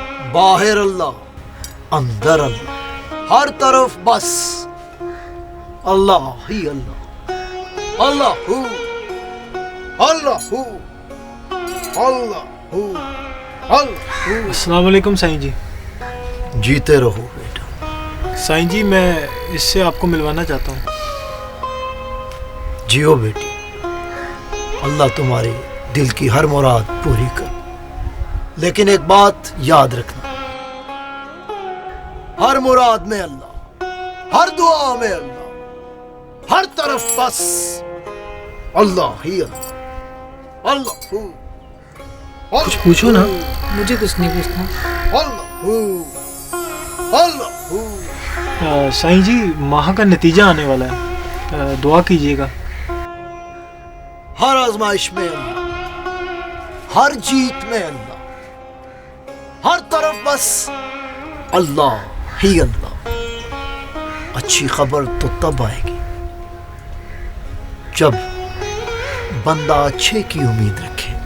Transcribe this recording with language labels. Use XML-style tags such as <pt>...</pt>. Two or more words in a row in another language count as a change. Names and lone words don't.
<hi>बाहर अल्लाह, अंदर अल्लाह, हर तरफ बस अल्लाह ही अल्लाह, अल्लाह हू, अल्लाह हू, अल्लाह हू, अल्लाह हू।</hi> <ar>السلام عليكم</ar> <hi>साईं जी। जीते रहो बेटा। साईं जी, मैं इससे आपको मिलवाना चाहता हूँ। जियो बेटी, अल्लाह तुम्हारी दिल की हर मुराद पूरी कर। लेकिन एक बात याद रखना, हर मुराद में अल्लाह, हर दुआ में अल्लाह, हर तरफ बस अल्लाह ही अल्लाह, अल्लाह हू, कुछ पूछो ना। मुझे कुछ नहीं पूछना। अल्लाह हू, अल्लाह हू। साईं जी, माह का नतीजा आने वाला है, दुआ कीजिएगा। हर आजमाइश में अल्लाह, हर जीत में अल्लाह, हर तरफ बस अल्लाह ही अल्लाह। अच्छी खबर तो तब आएगी जब बंदा अच्छे की उम्मीद रखे।</hi>